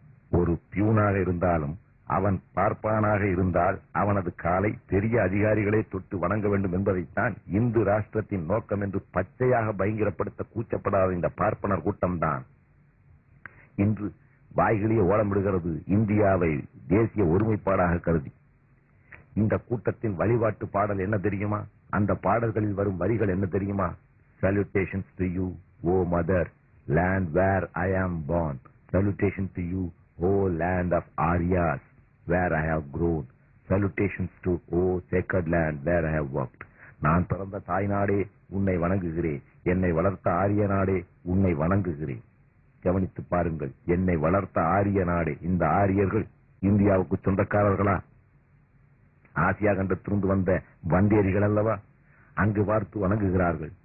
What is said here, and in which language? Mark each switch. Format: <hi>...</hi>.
<ta>ஒரு பியூனாக இருந்தாலும் அவன் பார்ப்பானாக இருந்தால் அவனது காலை பெரிய அதிகாரிகளே தொட்டு வணங்க வேண்டும் என்பதைத்தான் இந்து ராஷ்டிரத்தின் நோக்கம் என்று பச்சையாக பயங்கரப்படுத்த கூச்சப்படாத இந்த பார்ப்பனர் கூட்டம்தான் இன்று வாய்களிலே ஓலமிடுகிறது இந்தியாவை தேசிய ஒருமைப்பாடாக கருதி. இந்த கூட்டத்தின் வழிபாட்டு பாடல் என்ன தெரியுமா? அந்த பாடல்களில் வரும் வரிகள் என்ன தெரியுமா?</ta> <en>Salutations to you, O mother, land where I am born. Salutations to you, O land of Aryas, where I have grown. Salutations to O sacred land where I have worked.</en> <ta>நான் பிறந்த தாய் நாடே உன்னை வணங்குகிறேன், என்னை வளர்த்த ஆரிய நாடே உன்னை வணங்குகிறேன். கவனித்து பாருங்கள், என்னை வளர்த்த ஆரிய நாடே. இந்த ஆரியர்கள் இந்தியாவுக்கு சொந்தக்காரர்களா? ஆசியா கண்டத்திலிருந்து வந்த வந்தேரிகள் அல்லவா? அங்கு பார்த்து வணங்குகிறார்கள்.</ta>